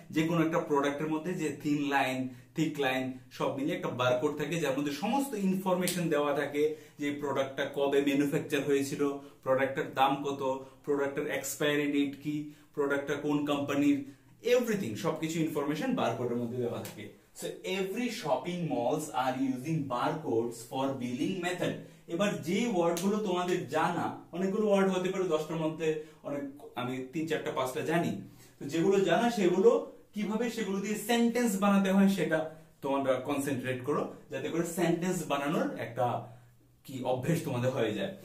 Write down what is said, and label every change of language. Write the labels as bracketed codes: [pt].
[bn] যে কোনো একটা প্রোডাক্টের মধ্যে যে থিন লাইন, থিক লাইন সব মিলিয়ে একটা বারকোড থাকে, যার মধ্যে সমস্ত ইনফরমেশন দেওয়া থাকে, যে প্রোডাক্টটা কবে ম্যানুফ্যাকচার হয়েছিল, প্রোডাক্টের দাম কত, প্রোডাক্টের এক্সপায়ারি ডেট কি, প্রোডাক্টটা কোন কোম্পানির, এভরিথিং, সবকিছু ইনফরমেশন বারকোডের মধ্যে দেওয়া থাকে। [en] So every shopping malls are using barcodes for billing method. [bn] এবার যে ওয়ার্ড গুলো তোমাদের জানা, অনেকগুলো ওয়ার্ড হতে পারে 10টার মধ্যে, অনেক আমি 3, 4, 5টা জানি, তো যেগুলো জানা সেগুলো কিভাবে সেগুলো দিয়ে সেন্টেন্স বানাতে হয় সেটা তোমরা কনসেন্ট্রেট করো, যাতে করে সেন্টেন্স বানানোর একটা কি অভ্যেস তোমাদের হয়ে যায়।